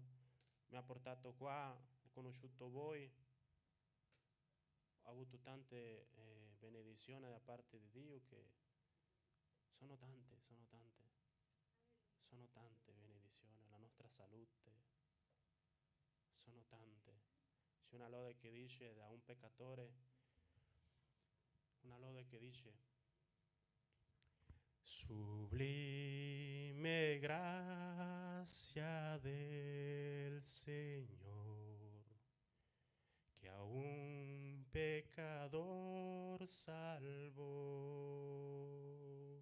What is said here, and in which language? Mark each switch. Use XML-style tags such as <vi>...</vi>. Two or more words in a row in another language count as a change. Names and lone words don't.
<it>Mi ha portato qua, ho conosciuto voi, ho avuto tante benedizioni da parte di Dio che sono tante benedizioni, la nostra salute, sono tante. C'è una lode che dice da un peccatore, una lode che dice:</it> <es>sublime gracia del Señor, que a un pecador salvó.</es>